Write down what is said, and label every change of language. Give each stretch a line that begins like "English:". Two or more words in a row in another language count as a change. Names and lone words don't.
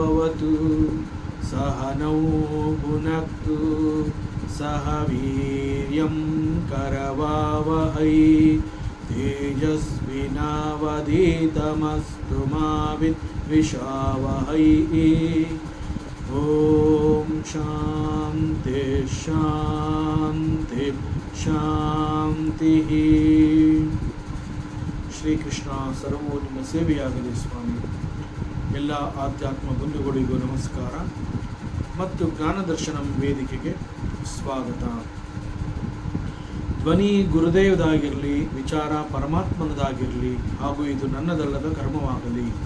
Sanskrit: भवतु सह नौ भुनक्तु सह वीर्यं करवावहै तेजस्विनावधीतमस्तु मा विद्विषावहै ओम शांति शांति शांति।
Kannada: ಶ್ರೀಕೃಷ್ಣ ಸರ್ವೋ ನಿಮ್ಮ ಸೇವೆಯಾಗಲಿ ಸ್ವಾಮಿ. ಎಲ್ಲ ಆಧ್ಯಾತ್ಮ ಬಂಧುಗಳಿಗೂ ನಮಸ್ಕಾರ ಮತ್ತು ಜ್ಞಾನದರ್ಶನಂ ವೇದಿಕೆಗೆ ಸ್ವಾಗತ. ಧ್ವನಿ ಗುರುದೇವದಾಗಿರಲಿ, ವಿಚಾರ ಪರಮಾತ್ಮನದಾಗಿರಲಿ, ಹಾಗೂ ಇದು ನನ್ನದಲ್ಲದ ಕರ್ಮವಾಗಲಿ.